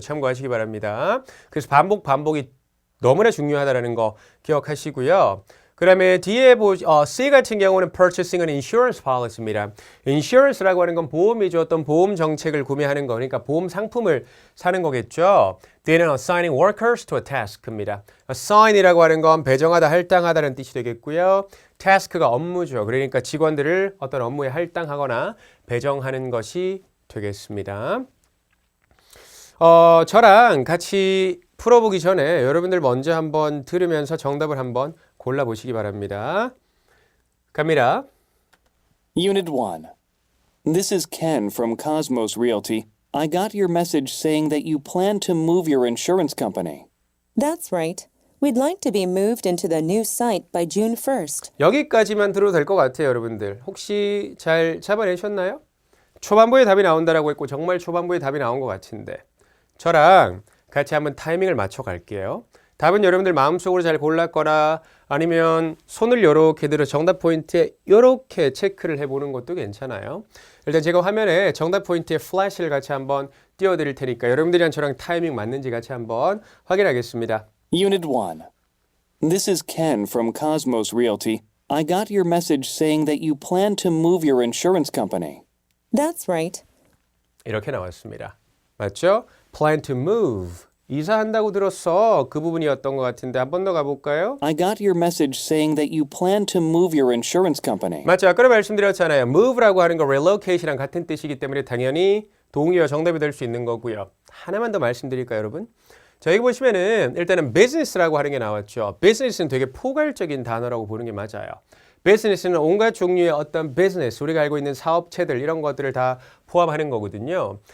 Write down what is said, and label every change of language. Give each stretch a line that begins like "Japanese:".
Korean: 참고하시기 바랍니다. 그래서 반복이 너무나 중요하다는 거 기억하시고요. 그 다음에 뒤에 C 같은 경우는 purchasing an insurance policy 입니다. insurance라고 하는 건 보험이죠. 어떤 보험 정책을 구매하는 거. 그러니까 보험 상품을 사는 거겠죠. 뒤에는 assigning workers to a task 입니다. assign이라고 하는 건 배정하다, 할당하다는 뜻이 되겠고요. task가 업무죠. 그러니까 직원들을 어떤 업무에 할당하거나 배정하는 것이 되겠습니다. 저랑 같이 풀어보기 전에 여러분들 먼저 한번 들으면서 정답을 한번 골라보시기 바랍니다. 갑니다.
English: Unit 1. This is Ken from Cosmos Realty. I got your message saying that you plan to move your insurance company. That's right. We'd like to be moved into the new site by June 1st.
Korean: 여기까지만 들어도 될 것 같아요, 여러분들. 혹시 잘 잡아내셨나요? 초반부에 답이 나온다라고 했고 정말 초반부에 답이 나온 것 같은데 저랑 같이 한번 타이밍을 맞춰 갈게요. 답은 여러분들 마음속으로 잘 골랐거나 아니면 손을 이렇게 들어 정답 포인트에 이렇게 체크를 해보는 것도 괜찮아요. 일단 제가 화면에 정답 포인트에 플래시를 같이 한번 띄워드릴 테니까 여러분들이랑 저랑 타이밍 맞는지 같이 한번 확인하겠습니다.
English: Unit 1. This is Ken from Cosmos Realty. I got your message saying that you plan to move your insurance company. That's right.
Korean: 이렇게 나왔습니다. 맞죠? Plan to move. 이사한다고 들었어. 그 부분이었던 것 같은데 한 번 더 가볼까요?
English: I got your message saying that you plan to move your insurance company.
Korean: 맞죠? 아까 말씀드렸잖아요. move라고 하는 거 relocation이랑 같은 뜻이기 때문에 당연히 동의어 정답이 될 수 있는 거고요. 하나만 더 말씀드릴까요, 여러분? 자, 여기 보시면은 일단은 business라고 하는 게 나왔죠. business는 되게 포괄적인 단어라고 보는 게 맞아요. business는 온갖 종류의 어떤 business, 우리가 알고 있는 사업체들 이런 것들을 다 포함하는 거거든요.